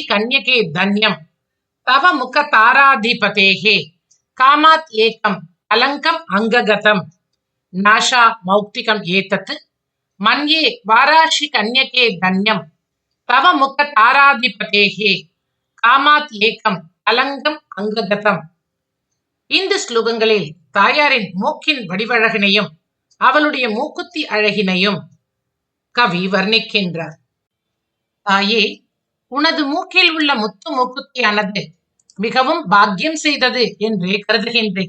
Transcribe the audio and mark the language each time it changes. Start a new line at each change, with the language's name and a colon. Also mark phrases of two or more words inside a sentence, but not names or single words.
Sanskrit: कन्यके धन्यम तव मुख ताराधिपतेः कामात् एकम अलंकम अंगगतम नाशा मौक्तिकम एतत् मन्ये वाराशी कन्यके धन्यम तव मुख ताराधिपतेः कामात् एकम अलंकम अंगगतम
Tamil: இந்த ஸ்லோகங்களில் தாயாரின் மூக்கின் வடிவழகினையும் அவளுடைய மூக்குத்தி அழகினையும் கவி வர்ணிக்கின்றார். தாயே, உனது மூக்கில் உள்ள முத்து மூக்குத்தியானது மிகவும் பாக்கியம் செய்தது என்றே கருதுகின்றேன்.